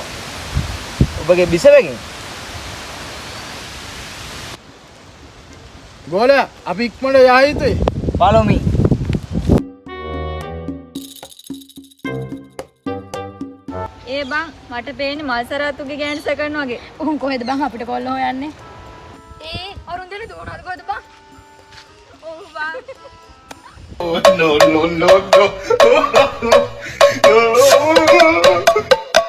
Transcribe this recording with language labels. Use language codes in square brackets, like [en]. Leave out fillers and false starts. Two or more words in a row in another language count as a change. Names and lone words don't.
[si] ඔබගේ බිසවගෙන්. ගෝලයා අපි ඉක්මනට යා යුතුයි. [en] follow me. [si] ඒ බං මට පේන්නේ මල්සරාතුගේ ගෑනු සකරන වගේ. උන් කොහෙද බං අපිට කොල්ල හොයන්නේ? ඒ අරුන් දෙන දුවනවාද කොහෙද බං? ඔව් බං. [en] Oh no no no no no no no